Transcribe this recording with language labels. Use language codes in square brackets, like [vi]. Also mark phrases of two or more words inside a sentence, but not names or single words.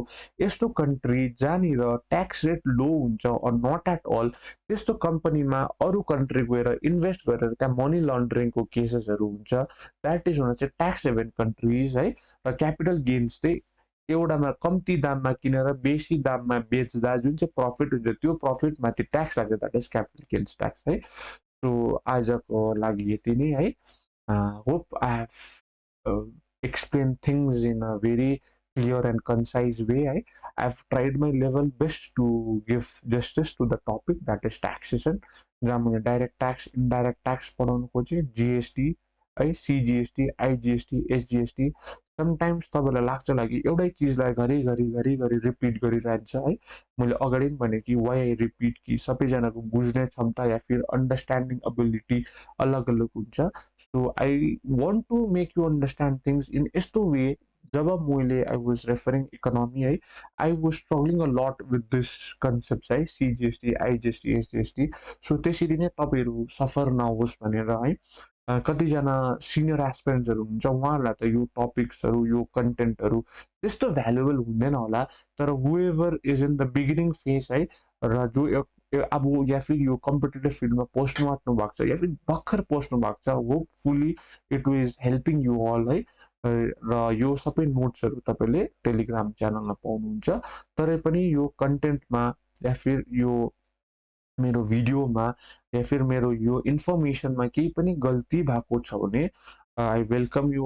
[ne] यस्तो कन्ट्री जहाँनिर [en] tax rate low [ne] हुन्छ [en] or not at all [ne] त्यस्तो कम्पनीमा अरू कन्ट्री गएर इन्भेस्ट गरेर त्यहाँ [en] money laundering-को cases-हरू [ne] हुन्छ [en] that is [ne] हुन चाहिँ [en] tax haven countries [ne] है र [en] capital gains [ne] चाहिँ एउटामा कम्ती दाममा किनेर बेसी दाममा बेच्दा जुन चाहिँ प्रफिट हुन्छ त्यो प्रफिटमाथि ट्याक्स लाग्छ [en] that is capital gains tax [ne] है सो आजको लागि यति नै है [en] hope I have explain things in a very clear and concise way है I have tried my level best to give justice to the topic that is taxation [ne] जहाँ मैले [en] direct tax indirect tax [ne] पढाउनु खोजेँ [en] GST है CGST IGST SGST sometimes [ne] तपाईँलाई लाग्छ लागि एउटै चिजलाई घरि रिपिट गरिरहन्छ है मैले अगाडि पनि भने कि [en] why I repeat [ne] कि सबैजनाको बुझ्ने क्षमता या फिर [en] understanding ability [ne] अलग अलग हुन्छ [en] so I want to make you understand things in यस्तो way [ne] जब मैले [en] I was referring economy है I was struggling a lot with this concept है CGST IGST SGST so [ne] त्यसरी नै तपाईँहरू सफर नहोस् भनेर है कतिजना [en] senior aspirants-हरू [ne] हुन्छ उहाँहरूलाई त यो टपिक्सहरू यो कन्टेन्टहरू त्यस्तो भ्यालुएबल हुँदैन होला तर [en] however is in the beginning phase [ne] है र जो अब या फिर यो [en] competitive field-मा [ne] पोस्टमा आँट्नु भएको छ या फिर भर्खर पोस्टनु भएको छ [en] hopefully it is helping you all [ne] है र यो सबै नोट्सहरू तपाईँले टेलिग्राम च्यानलमा पाउनुहुन्छ तरै पनि यो कन्टेन्टमा या फिर यो मेरो भिडियोमा या फिर मेरो यो इन्फर्मेसनमा केही पनि गल्ती भएको छ भने [en] I welcome you